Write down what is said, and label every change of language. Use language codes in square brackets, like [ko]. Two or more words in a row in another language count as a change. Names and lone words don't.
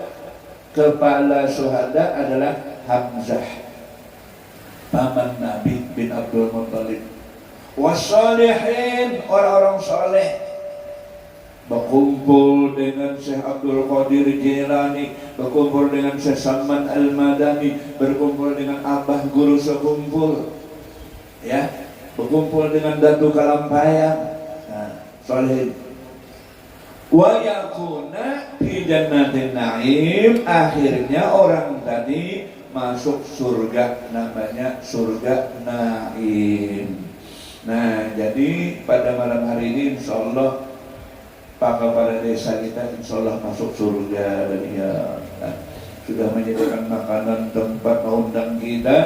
[id] Kepala syuhada adalah Hamzah, paman Nabi bin Abdul Muttalib. Wassalihin, orang-orang saleh, berkumpul dengan Syekh Abdul Qadir Jilani, berkumpul dengan Syekh Salman Al-Madani, berkumpul dengan Abah Guru sekumpul, ya, berkumpul dengan Datu Kalampayang. Nah, [ar] صالحين ويكون في جنة النعيم, [id] akhirnya orang tadi masuk surga, namanya surga Naim. Nah, jadi pada malam hari ini insyaallah Pak Kepala Desa kita insyaallah masuk surga dan ya sudah menyediakan makanan, tempat mengundang kita.